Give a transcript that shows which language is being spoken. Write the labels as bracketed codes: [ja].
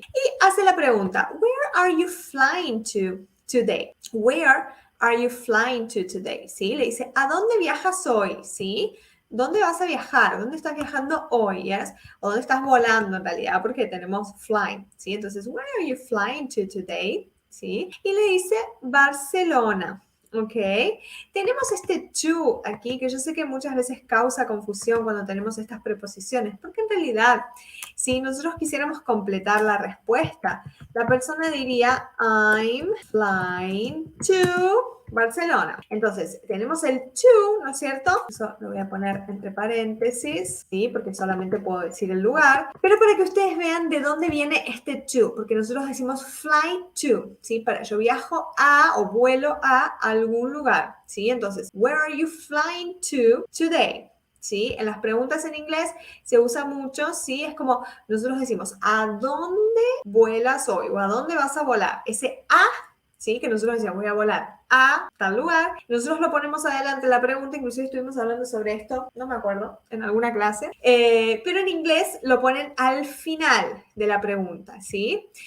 [es] Y hace la pregunta, [en] where are you flying to today? Where are you flying to today? [es] ¿Sí? Le dice, ¿a dónde viajas hoy? ¿Sí? ¿Dónde vas a viajar? ¿Dónde estás viajando hoy? [en] ¿Yes? [es] ¿O dónde estás volando en realidad? Porque tenemos flying, ¿sí? [en] Entonces, where are you flying to today? [es] ¿Sí? Y le dice Barcelona. ¿Ok? Tenemos este to aquí que yo sé que muchas veces causa confusión cuando tenemos estas preposiciones, porque en realidad, si nosotros quisiéramos completar la respuesta, la persona diría [en] I'm flying to Barcelona. [es] Entonces, tenemos el to, ¿no es cierto? Eso lo voy a poner entre paréntesis, ¿sí? Porque solamente puedo decir el lugar. Pero para que ustedes vean de dónde viene este to, porque nosotros decimos [en] fly to, [es] ¿sí? Para yo viajo a o vuelo a algún lugar, ¿sí? [en] Entonces, where are you flying to today? [es] ¿Sí? En las preguntas en inglés se usa mucho, ¿sí? Es como nosotros decimos, ¿a dónde vuelas hoy? ¿O a dónde vas a volar? Ese a, ¿sí? Que nosotros decíamos, voy a volar a tal lugar. Nosotros lo ponemos adelante la pregunta, inclusive estuvimos hablando sobre esto, no me acuerdo, en alguna clase, pero en inglés lo ponen al final de la pregunta, ¿sí?